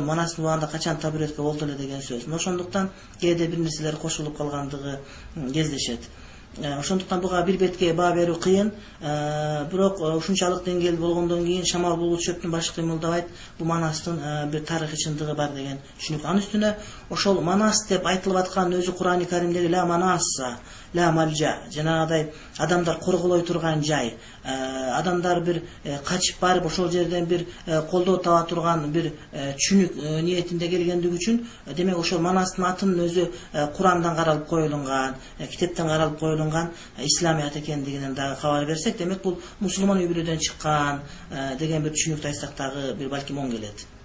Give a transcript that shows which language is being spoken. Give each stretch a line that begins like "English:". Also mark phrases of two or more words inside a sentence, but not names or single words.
Kyrgyz: Манастын убагында качан табуреткеге болду эле деген сөз. Ошондуктан кээде бир нерселер кошулуп калгандыгы кездешет. Ошондуктан буга бир бетке баа берүү кыйын. Бирок ушунчалык деңгээл болгондон кийин шамал булут чөптүн башы кыймылдабайт. Бул Манастын бир тарыхый чындыгы бар деген түшүнүк. Анын үстүнө ошол Манас деп айтылып аткан өзү Кур'ан-ы Каримдеги
Arabic: لا مناص، لا ملجأ,
Kyrgyz: жанагыдай адамдар корголой турган жай, адамдар бир качып барып ошол жерден бир колдоо таба турган бир түшүнүк ниетинде келгендиги үчүн, демек ошол Манастын атынын өзү Курандан каралып коюлган, китептен каралып коюлган исламият экендигинен дагы кабар берсек, демек бул мусулман үй бүлөдөн чыккан деген бир түшүнүктү айтсак дагы бир балким оң келет.